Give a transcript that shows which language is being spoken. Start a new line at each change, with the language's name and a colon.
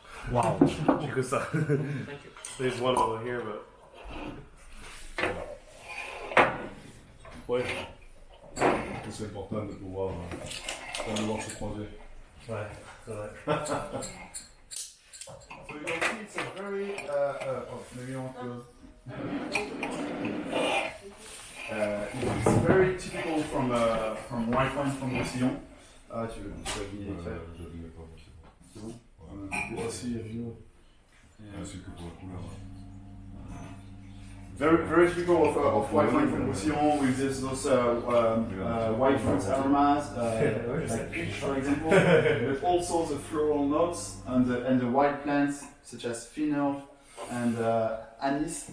English: Wow. Because there's one over here, but.
French: Ouais. C'est important de pouvoir se croiser. Ouais, c'est vrai.
English: So you can see it's a very, maybe you want to. It's very typical from white wine from Roussillon.
French: Tu veux bien écrire? C'est bon. Voici, c'est que pour la couleur.
English: very typical of white wine from Roussillon with those white fruits aromas, like peach for example, but also the floral notes and the white plants such as fennel and anise.